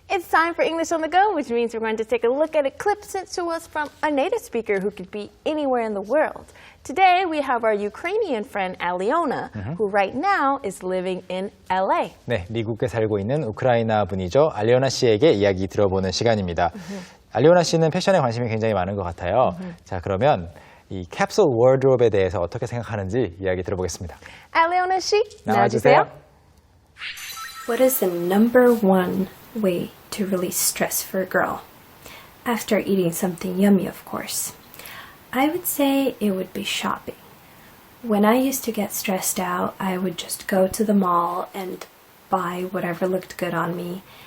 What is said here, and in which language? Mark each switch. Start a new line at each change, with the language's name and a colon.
English: time for English on the go, which means we're going to take a look at a clip sent to us from a native speaker who could be anywhere in the world. Today, we have our Ukrainian friend Aliona, who right now is living in LA.
Korean: 네, 미국에 살고 있는 우크라이나 분이죠. 알리오나 씨에게 이야기 들어보는 시간입니다. 알리오나 씨는 패션에 관심이 굉장히 많은 것 같아요. 자, 그러면 이 캡슐 워드롭에 대해서 어떻게 생각하는지 이야기 들어보겠습니다. Aliona 씨, 나와주세요.
English: What is the number one way to release stress for a girl? After eating something yummy, of course. I would say it would be shopping. When I used to get stressed out, I would just go to the mall and buy whatever looked good on me.